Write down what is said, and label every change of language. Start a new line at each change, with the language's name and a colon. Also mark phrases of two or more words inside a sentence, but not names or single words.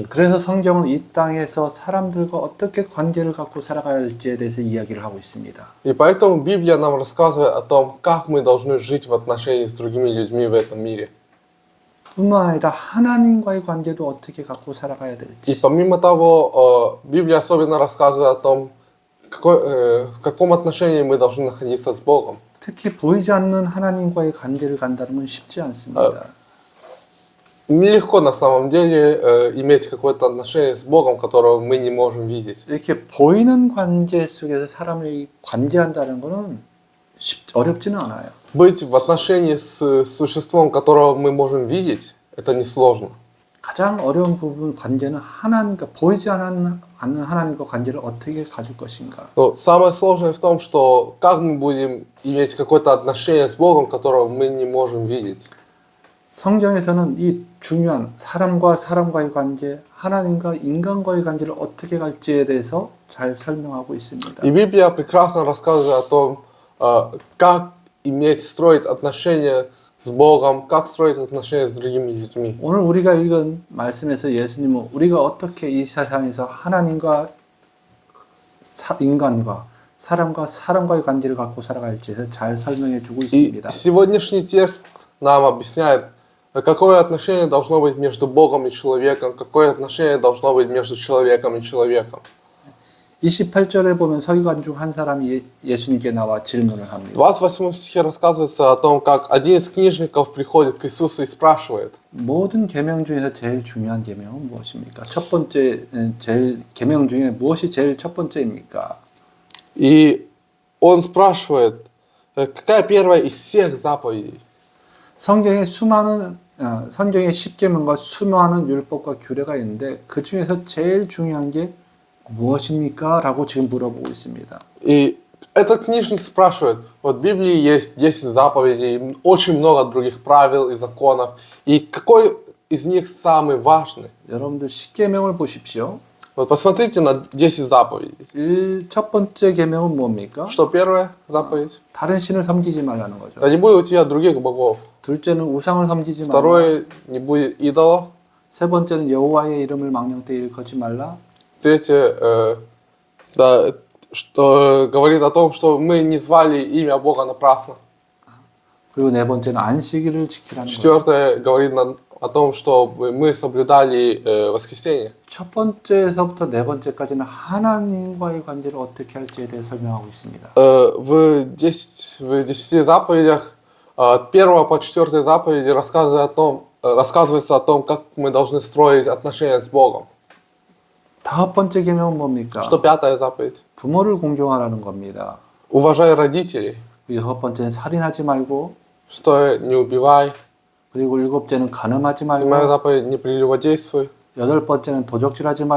Korean: 그래서 성경은 이 땅에서 사람들과 어떻게 관계를 갖고 살아가야 할지에 대해서 이야기를 하고 있습니다.
Russian: И поэтому Библия нам рассказывает о том, как мы должны жить в отношении с другими людьми в этом мире.
Korean: 뿐만 아니라 하나님과의 관계도 어떻게 갖고 살아가야
Russian: И
Korean: 될지.
Russian: помимо того, Библия особенно рассказывает о том, в каком отношении мы должны находиться с Богом.
Korean: 특히 보이지 않는 하나님과의 관계를 간다는 건 쉽지 않습니다.
Russian: Нелегко на самом деле иметь какое-то отношение с Богом, которого мы не можем видеть.
Korean: 이렇게 보이는 관계 속에서 사람이 관계한다는 것은 어렵지는 않아요.
Russian: Быть в отношении с существом, которого мы можем видеть, это несложно.
Korean: 가장 어려운 부분 관계는 하나님과 보이지 않는 하나님과 관계를 어떻게 가질 것인가.
Russian: Но самое сложное в том, что как мы будем иметь какое-то отношение с Богом, которого мы не можем видеть.
Korean: 성경에서는 이 중요한 사람과 사람과의 관계, 하나님과 인간과의 관계를 어떻게 갈지에 대해서 잘 설명하고 있습니다.
Russian: И Библия прекрасно рассказывает о том, как строить отношения с Богом, как строить отношения с другими людьми.
Korean: 오늘 우리가 읽은 말씀에서 예수님은 우리가 어떻게 이 세상에서 하나님과 인간과 사람과 사람과의 관계를 갖고 살아갈지에 잘 설명해 주고
Russian: И
Korean: 있습니다.
Russian: сегодняшний текст нам объясняет, какое отношение должно быть между Богом и человеком, какое отношение должно быть между человеком и человеком.
Korean: 28절에 보면 서기관 중 한 사람이 예수님께 나와 질문을
Russian: В
Korean: 합니다.
Russian: 28 стихе рассказывается о том, как один из книжников приходит к Иисусу и спрашивает.
Korean: 모든 계명 중에서 제일 중요한 계명은 무엇입니까? 첫 번째 제일 계명 중에 무엇이 제일 첫 번째입니까?
Russian: И он спрашивает, какая первая из всех заповедей?
Korean: 성경에 성경에 십계명과 수많은 율법과 규례가 있는데 그 중에서 제일 중요한 게 무엇입니까? 라고 지금 물어보고 있습니다.
Russian: И этот книжник спрашивает, вот в Библии есть 10 заповедей, очень много других правил и законов, и какой из них самый важный?
Korean: 여러분들 십계명을 보십시오.
Russian: Вот посмотрите на 10 заповедей.
Korean: 첫 번째 계명은 뭡니까?
Russian: Что первая заповедь?
Korean: 다른 신을 섬기지 말라는 거죠.
Russian: Да не будет у тебя других богов.
Korean: 둘째는 우상을 섬기지 말라.
Russian: Второе, не будет идолов.
Korean: 세 번째는 여호와의 이름을 망령되이 일컫지 말라.
Russian: Третье, да, что говорит о том, что мы не звали имя Бога напрасно.
Korean: 그리고 네 번째는 안식일을 지키라는 거죠.
Russian: Четвертое говорит о том, что мы соблюдали воскресенье.
Korean: 첫 번째에서부터 네 번째까지는 하나님과의 관계를 어떻게 할지에 대해 설명하고 있습니다.
Russian: В 10 заповедях от 1 по 4 заповеди рассказывается о том, как мы должны строить отношения с Богом.
Korean: 다섯 번째 계명은 뭡니까?
Russian: Что пятая заповедь?
Korean: 부모를 공경하라는 겁니다.
Russian: Уважай родителей.
Korean: 여섯 번째는 살인하지 말고,
Russian: Шестое, не убивай.
Korean: 그리고 일곱째는 간음하지
Russian: Седьмая
Korean: 말고,
Russian: заповедь, не прелюбодействуй.
Korean: 여덟 번째는 도적질하지 말고,